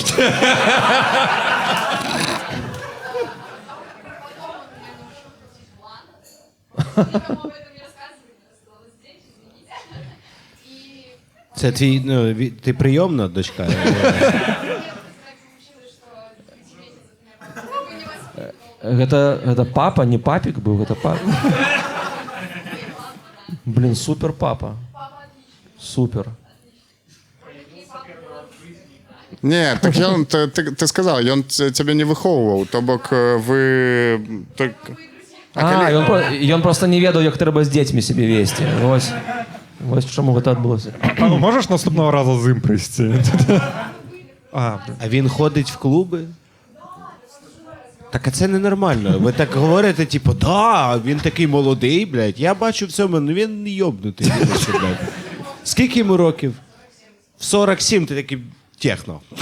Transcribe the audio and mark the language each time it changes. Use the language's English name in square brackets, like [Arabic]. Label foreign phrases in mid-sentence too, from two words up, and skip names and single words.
[Ukrainian] Це твій, ну, ти прийомна дочка? [Belarusian] Гэта папа, [Russian] не папик был, это папа. Блин, супер папа. Супер. Не, так ты сказал, [Belarusian] ён цябе не выхоўваў, то бок вы... Ён просто не ведаў, як трэба з дзецьмі сябе весці. Вось чаму гэта адбылося. [Ukrainian] А можеш наступного разу з ім прийсці? А він ходить в клуби? Так, а це ненормально. Ви так говорите, типу, да, він такий молодий, блядь. Я бачу в цьому, ну він йобнутий. Блядь. Скільки йому років? В 47 ти такий техно.